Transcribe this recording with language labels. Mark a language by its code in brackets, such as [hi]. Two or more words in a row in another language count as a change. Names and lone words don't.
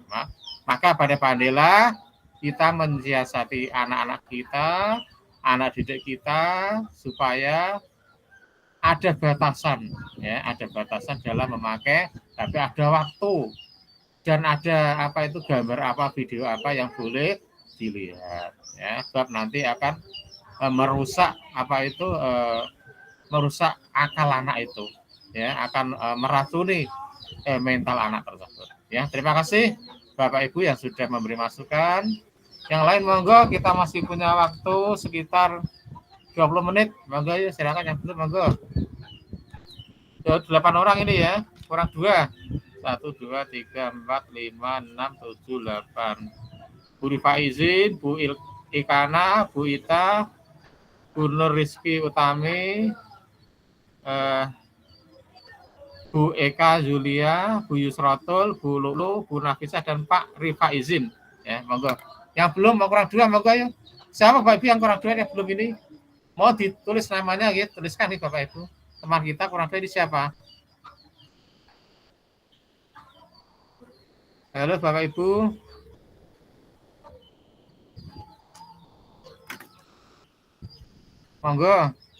[id] Maka pandai-pandailah kita mensiasati anak-anak kita, anak didik kita supaya ada batasan ya, ada batasan dalam memakai, tapi ada waktu dan ada gambar apa, video apa yang boleh dilihat ya, sebab nanti akan merusak merusak akal anak itu ya, akan meracuni mental anak tersebut ya. Terima kasih Bapak Ibu yang sudah memberi masukan. Yang lain monggo, kita masih punya waktu sekitar 20 menit. Monggo ya, silakan yang belum monggo. 8 orang ini ya, kurang 2. 1, 2, 3, 4, 5, 6, 7, 8. Bu Rifa izin, Bu Ikana, Bu Ita, Bu Nur Rizky Utami, Bu Eka Julia, Bu Yusrotul, Bu Lulu, Bu Nafisah, dan Pak Rifa izin ya, monggo. Yang belum mau kurang 2 monggo ya. Siapa Bapak Ibu yang kurang 2 yang belum ini? Mau ditulis namanya gitu, tuliskan nih Bapak Ibu. Teman kita kurang 2 ini siapa? Halo Bapak Ibu. Monggo.